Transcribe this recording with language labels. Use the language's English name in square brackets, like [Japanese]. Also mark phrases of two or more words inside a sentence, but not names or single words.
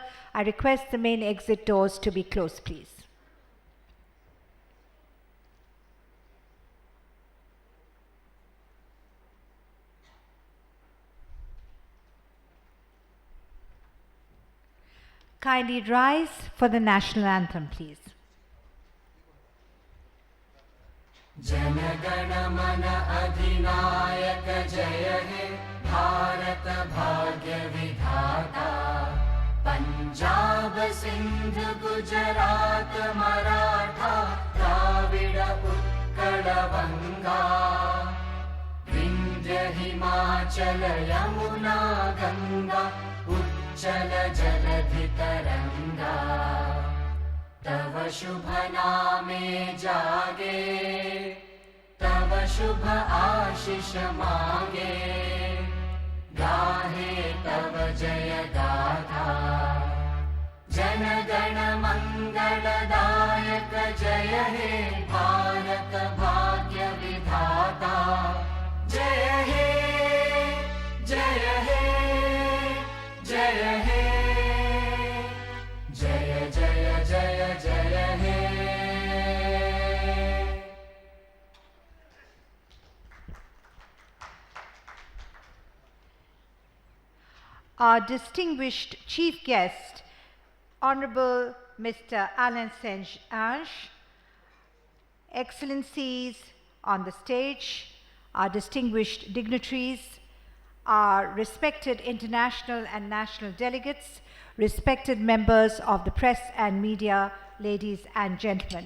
[English] I request the main exit doors to be closed, please. Kindly rise for the national anthem, please. [Bangla] জনগণ মন অধিনায়ক জয় হে ভারত ভাগ্য বিধাতা পঞ্জাব সিন্ধু গুজরাট মরাঠা দ্রাবিড় উৎকল বঙ্গ বিন্ধ্য হিমাচল যমুনা গঙ্গা চল জলধি তরঙ্গ তব শুভ নামে জাগে তব শুভ আশিস মাগে গাহে তব জয় গাথা জন গণ মঙ্গলদায়ক জয় হে ভারত ভাগ্য বিধাতা জয় হে জয় হে জয় হে জয় জয় জয় জয় হে [English] Our distinguished chief guest, Honorable Mr. Alain Saint-Ange, Excellencies on the stage, our distinguished dignitaries, our respected international and national delegates, respected members of the press and media, ladies and gentlemen.